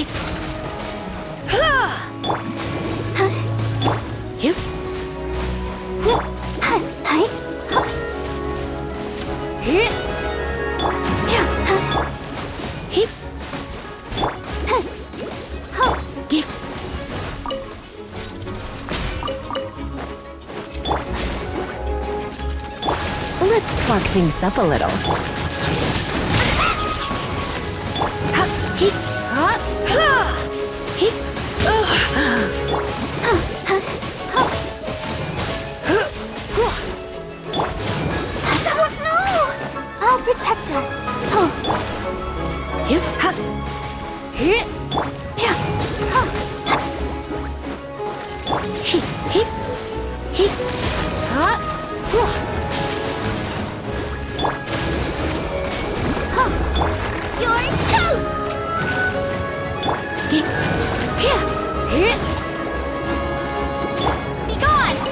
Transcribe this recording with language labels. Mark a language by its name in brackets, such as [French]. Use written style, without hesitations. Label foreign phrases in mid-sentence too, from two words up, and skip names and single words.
[English] Ha! You. Hee. Hee. Hee. Let's spark things up a little. Ha! Hee. Ha! Ha! Hee. I'll protect us. You. Ha! Hee. Ya. Ha! Hee. Hee. Hee. Ha! Whoa. You're toast! Hee. Here. Here. Be gone!